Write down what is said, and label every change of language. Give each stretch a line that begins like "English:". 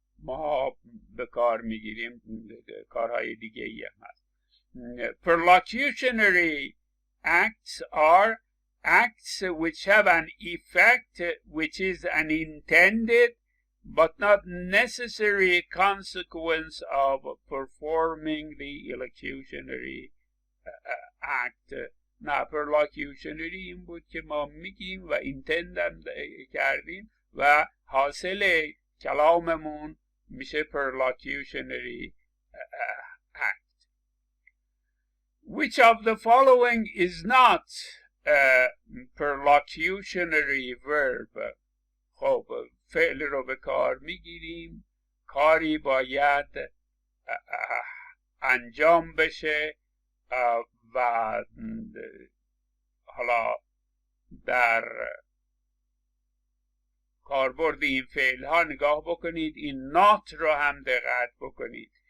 Persian: ما به کار میگیریم، کارهای دیگه ای هم هست.
English: Perlocutionary acts are acts which have an effect which is an intended but not necessary consequence of performing the elocutionary act.
Persian: نه، perlocutionary این بود که ما میگیم و intend کردیم و حاصل کلاممون میشه perlocutionary act.
English: Which of the following is not a perlocutionary verb؟
Persian: خب فعل رو به کار میگیریم، کاری باید انجام بشه و حالا در کاربرد این فعل ها نگاه بکنید، این نات رو هم دقت بکنید.